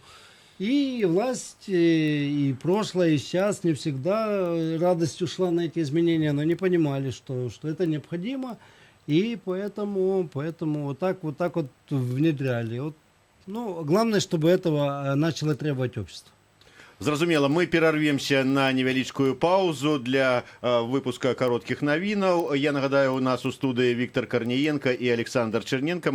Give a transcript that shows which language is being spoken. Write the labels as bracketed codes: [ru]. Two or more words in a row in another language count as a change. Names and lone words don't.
[ru] И власть, и прошлое, и сейчас не всегда радостью шла на эти изменения, но не понимали, что это необходимо. И поэтому вот так внедряли. Вот, ну, главное, чтобы этого начало требовать общество. [be] Зразумела, мы перарвемся на невялічкую паузу для выпуска кароткіх навінаў. Я нагадаю, у нас у студыі Віктор Карніенко і Александр Черненко.